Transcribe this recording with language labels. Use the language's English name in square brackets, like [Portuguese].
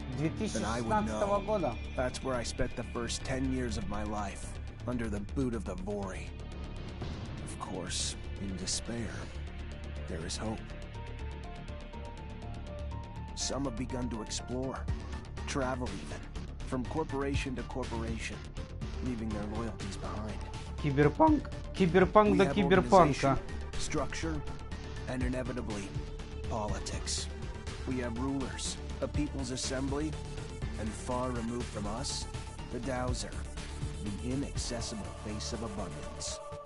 [English] And I would know. That's where I spent the first 10 years of my life, under the boot of the Vori. Of course, in despair, there is hope. Some have begun to explore, travel even, from corporation to corporation, leaving their loyalties behind. [Russian] Киберпанк до киберпанка. [English] Structure, and inevitably, politics. We have rulers, a people's assembly, and far removed from us, the Dowser, the inaccessible face of abundance.